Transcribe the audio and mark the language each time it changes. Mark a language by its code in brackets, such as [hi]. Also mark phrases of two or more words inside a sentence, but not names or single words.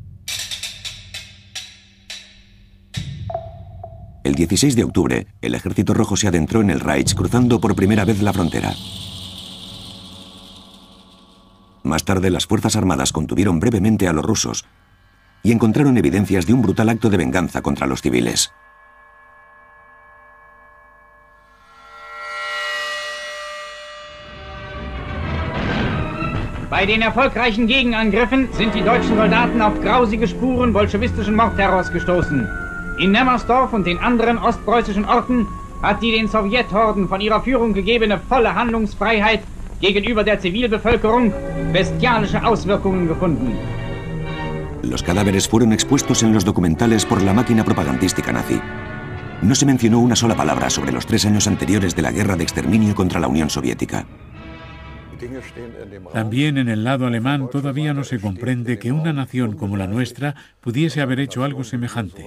[es] El 16 de octubre, el Ejército Rojo se adentró en el Reich cruzando por primera vez la frontera. Más tarde, las Fuerzas Armadas contuvieron brevemente a los rusos y encontraron evidencias de un brutal acto de venganza contra los civiles. [de] Bei den erfolgreichen Gegenangriffen sind die deutschen Soldaten auf grausige Spuren bolschewistischen Mordterrors gestoßen. In Nemmersdorf und den anderen ostpreußischen Orten hat die den Sowjethorden von ihrer Führung gegebene volle Handlungsfreiheit gegenüber der Zivilbevölkerung bestialische Auswirkungen gefunden. [es] Los cadáveres fueron expuestos en los documentales por la máquina propagandística nazi. No se mencionó una sola palabra sobre los 3 años anteriores de la guerra de exterminio contra la Unión Soviética. También en el lado alemán todavía no se comprende que una nación como la nuestra pudiese haber hecho algo semejante.